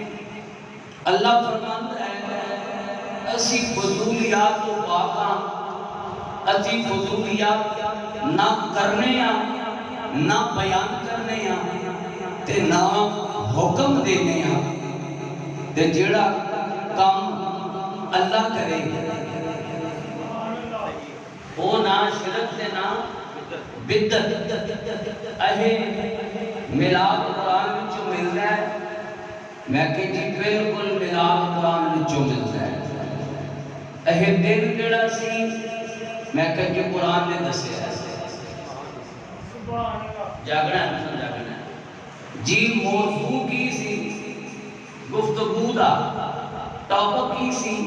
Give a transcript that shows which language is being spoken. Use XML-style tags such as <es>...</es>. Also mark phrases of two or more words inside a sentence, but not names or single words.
<pa>اللہ فرماتا ہے اسی فضولیات تو پاک ہاں، اسی فضولیات نہ کرنے ہاں، نہ بیان کرنے ہاں تے نہ حکم دینے ہاں، تے جڑا کام اللہ کرے وہ نہ شرک تے نہ بدعت۔ اہے میلاد قرآن وچوں ملدا ہے؟ میں کہ جی بالکل میلاد قرآن وچوں ملدا ہے۔ اہے دن کیڑا سی؟ میں کہ جی قرآن نے دسیا ہے۔ جاگنا ہے، جاگنا ہے جی۔ موضوع کی سی گفتگو دا ٹاپک کی سی؟</pa>